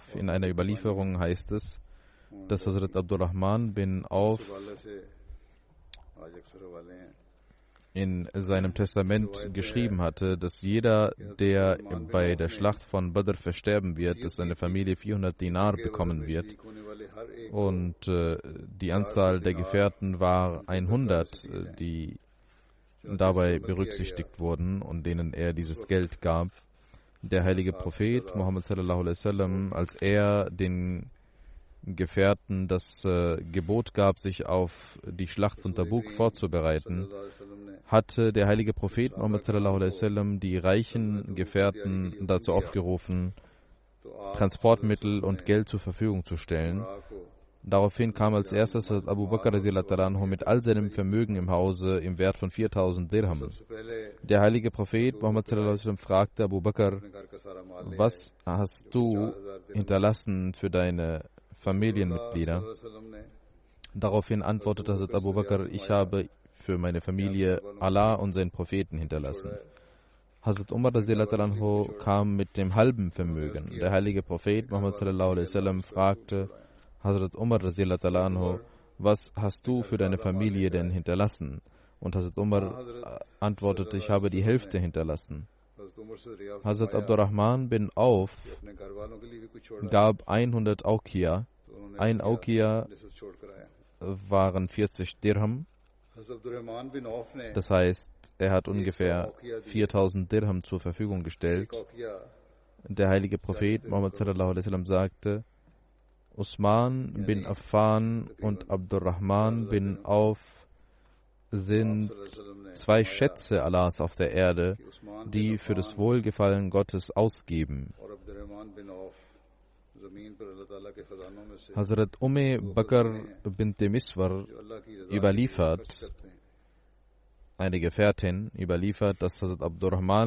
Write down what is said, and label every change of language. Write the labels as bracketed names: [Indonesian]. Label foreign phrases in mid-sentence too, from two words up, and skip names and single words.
[German] In einer Überlieferung heißt es, dass Hazrat Abdurrahman bin Auf in seinem Testament geschrieben hatte, dass jeder, der bei der Schlacht von Badr versterben wird, dass seine Familie 400 Dinar bekommen wird. Und die Anzahl der Gefährten war 100, die dabei berücksichtigt wurden und denen er dieses Geld gab. Der heilige Prophet Muhammad [Arabic] صلى الله عليه وسلم, [German] als er den Gefährten das Gebot gab, sich auf die Schlacht von Tabuk vorzubereiten, hatte der heilige Prophet Muhammad [Arabic] صلى الله عليه وسلم [German] die reichen Gefährten dazu aufgerufen, Transportmittel und Geld zur Verfügung zu stellen. Daraufhin kam als erstes Abu Bakr [Arabic] رضي الله عنه [German] mit all seinem Vermögen im Hause im Wert von 4000 Dirham. Der heilige Prophet Muhammad [Arabic] صلى الله عليه وسلم [German] fragte Abu Bakr: Was hast du hinterlassen für deine Familienmitglieder? Daraufhin antwortete Hazrat Abu Bakr: Ich habe für meine Familie Allah und seinen Propheten hinterlassen. Hazrat Umar [Arabic] رضي الله عنه [German] kam mit dem halben Vermögen. Der heilige Prophet Muhammad [Arabic] صلى الله عليه وسلم [German] fragte Hazrat Umar [Arabic] رضي الله عنه: [German] Was hast du für deine Familie denn hinterlassen? Und Hazrat Umar antwortete: Ich habe die Hälfte hinterlassen. Hazrat Abdurrahman bin Auf gab 100 Aukia. Ein Aukia waren 40 Dirham. Das heißt, er hat ungefähr 4000 Dirham zur Verfügung gestellt. Der heilige Prophet Muhammad [Arabic] صلى الله عليه وسلم [German] sagte: Usman bin Affan und Abdurrahman bin Auf sind zwei Schätze Allahs auf der Erde, die für das Wohlgefallen Gottes ausgeben. Hazrat Bakr bint Miswar überliefert, eine Gefährtin überliefert, dass Hazrat Abdurrahman